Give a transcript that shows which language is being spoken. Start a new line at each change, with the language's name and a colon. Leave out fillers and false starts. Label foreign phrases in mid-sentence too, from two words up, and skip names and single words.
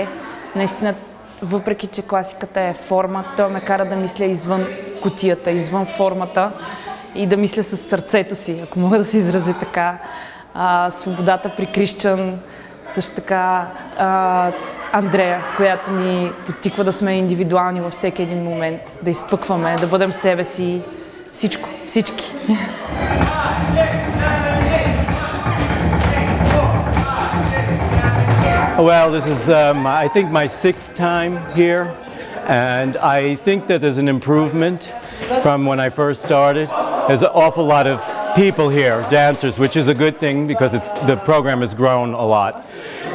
Bulgarian: Наистина, въпреки че класиката е форма, той ме кара да мисля извън кутията, извън формата и да мисля със сърцето си, ако мога да се изрази така. Свободата при Крищън, също така Андрея, която ни подтиква да сме индивидуални във всеки един момент, да изпъкваме, да бъдем себе си, всичко, всички.
English: Well, this is, I think, my 6th time here, and I think that there's an improvement from when I first started. There's an awful lot of people here, dancers, which is a good thing because the program has grown a lot.